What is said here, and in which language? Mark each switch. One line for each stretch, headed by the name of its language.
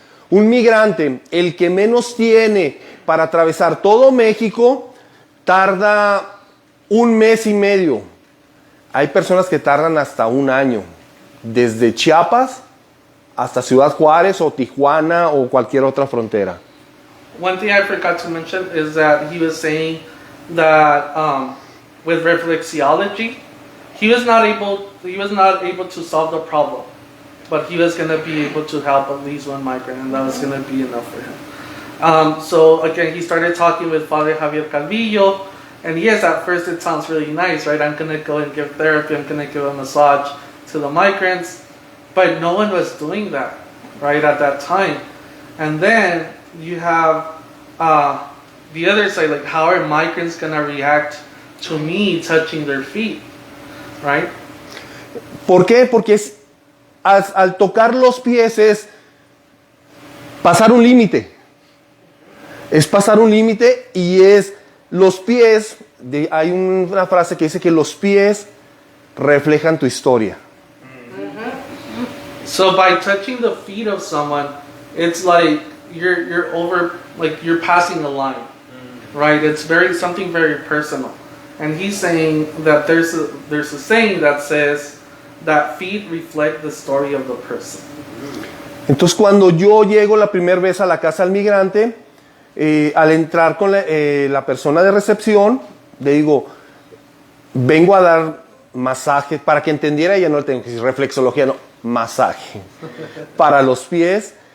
Spanish: Un migrante, el que menos tiene para atravesar todo México, tarda 1 mes y medio. Hay personas que tardan hasta 1 año, desde Chiapas hasta Ciudad Juárez o Tijuana o cualquier otra frontera.
English: One thing I forgot to mention is that he was saying that with reflexology, he was not able to solve the problem, but he was going to be able to help at least one migrant, and that was going to be enough for him. So again, he started talking with Father Javier Calvillo, and yes, at first it sounds really nice, right? I'm going to go and give therapy, I'm going to give a massage to the migrants, but no one was doing that, right, at that time. And then you have the other side, like how are migrants going to react to me touching their feet, right?
Spanish: ¿Por qué? Porque al tocar los pies es pasar un límite. Es pasar un límite y es los pies, hay una frase que dice que los pies reflejan tu historia.
English: So by touching the feet of someone, it's like you're over, like you're passing a line, right? It's something very personal. And he's saying that there's a saying that says that feet reflect the story of the person.
Spanish: Entonces cuando yo llego la primera vez a la Casa del Migrante, al entrar con la persona de recepción, le digo, vengo a dar masaje, para que entendiera, ella no tengo que decir reflexología, no, masaje, para los pies.